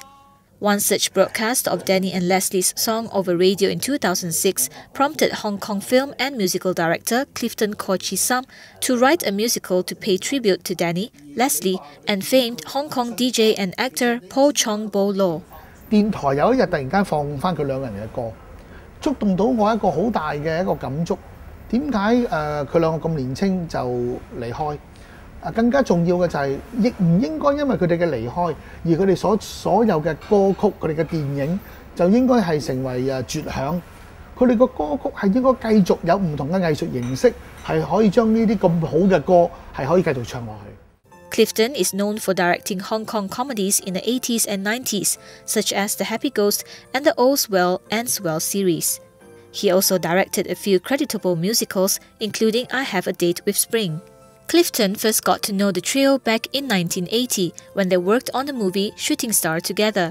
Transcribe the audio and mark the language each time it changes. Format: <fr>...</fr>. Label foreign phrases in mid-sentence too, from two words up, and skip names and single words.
<en>One such broadcast of Danny and Leslie's song over radio in 2006 prompted Hong Kong film and musical director Clifton Koh Chi Sam to write a musical to pay tribute to Danny, Leslie, and famed Hong Kong DJ and actor Po Chong Bo Lo.</en> <yue>電台有一日突然間放翻佢兩個人嘅歌，觸動到我一個好大嘅一個感觸。點解佢兩個咁年青就離開？更加重要嘅就係亦唔應該因為佢哋嘅離開，而佢哋所有嘅歌曲、佢哋嘅電影就應該係成為絕響。佢哋個歌曲係應該繼續有唔同嘅藝術形式，係可以將呢啲咁好嘅歌係可以繼續唱落去。</yue> <en>Clifton is known for directing Hong Kong comedies in the 80s and 90s, such as The Happy Ghost and the All's Well Ends Well series. He also directed a few creditable musicals, including I Have a Date with Spring. Clifton first got to know the trio back in 1980 when they worked on the movie Shooting Star together.</en>